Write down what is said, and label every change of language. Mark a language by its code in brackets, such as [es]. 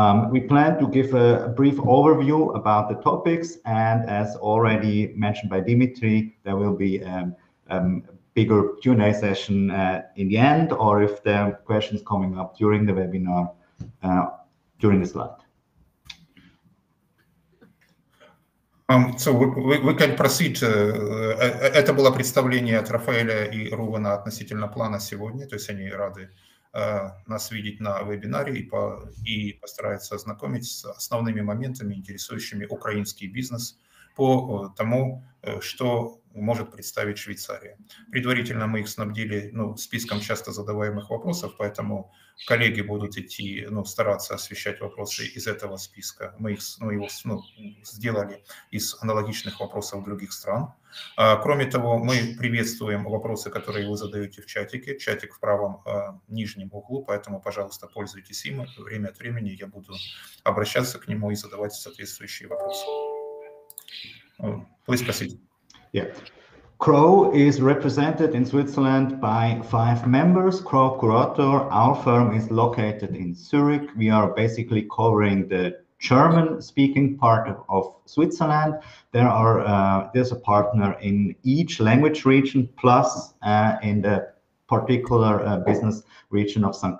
[en] We plan to give a brief overview about the topics, and as already mentioned by Dimitri, there will be a bigger Q&A session in the end, or if there are questions coming up during the webinar, during the slide. So we can proceed. [ru] Это было представление от Рафаэля и Рувена относительно плана сегодня, то есть они рады нас видеть на вебинаре и постараются ознакомить с основными моментами, интересующими украинский бизнес по тому, что может представить Швейцария. Предварительно мы их снабдили списком часто задаваемых вопросов, поэтому коллеги будут идти, стараться освещать вопросы из этого списка. Мы его сделали из аналогичных вопросов других стран. Кроме того, мы приветствуем вопросы, которые вы задаете в чатике. Чатик в правом нижнем углу, поэтому, пожалуйста, пользуйтесь им. Время от времени я буду обращаться к нему и задавать соответствующие вопросы. [en] Please proceed. Yeah. CRO is represented in Switzerland by 5 members. CRO Curator, our firm is located in Zurich. We are basically covering the German-speaking part of Switzerland. There's a partner in each language region, plus in the particular business region of St.